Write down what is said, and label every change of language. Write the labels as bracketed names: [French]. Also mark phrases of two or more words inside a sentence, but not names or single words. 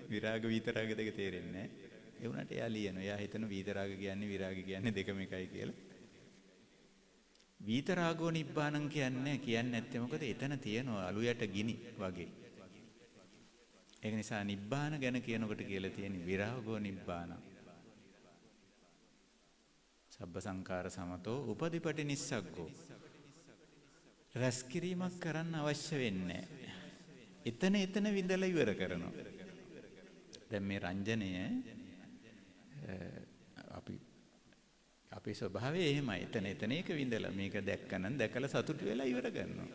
[Sinhala] විරාග විතරාග දෙක තේරෙන්නේ නැහැ. ඒ වුණාට එයා ලියනවා. එයා හිතන විතරාග කියන්නේ විරාග කියන්නේ දෙකම එකයි කියලා. [Pali] විතරාගෝ නිබ්බානං [Sinhala] කියන්නේ නැත්තේ මොකද? එතන තියෙනවා අලු යට ගිනි වගේ. ඒක නිසා නිබ්බාන ගැන කියනකොට කියලා තියෙන්නේ [Pali] විරාගෝ නිබ්බානං. සබ්බ සංඛාර සමතෝ උපදීපටි නිස්සග්ගෝ. [Sinhala] රැස් කිරීමක් කරන්න අවශ්‍ය වෙන්නේ නැහැ. එතන විඳලා ඉවර කරනවා. දැන් මේ රංජනය අපේ ස්වභාවය එහෙමයි. එතන එක විඳලා මේක දැක්කනම් දැකලා සතුටු වෙලා ඉවර කරනවා.